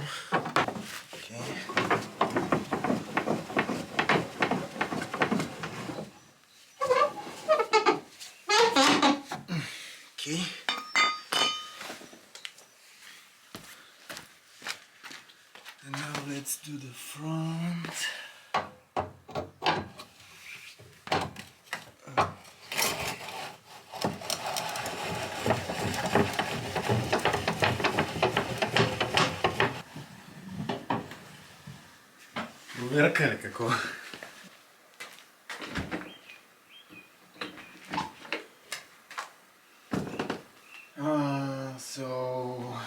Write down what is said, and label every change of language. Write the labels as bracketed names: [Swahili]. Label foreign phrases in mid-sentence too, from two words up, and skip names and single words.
[English] Okay. Okay. And now let's do the front. [Bulgarian] Проверка или какво? [English] So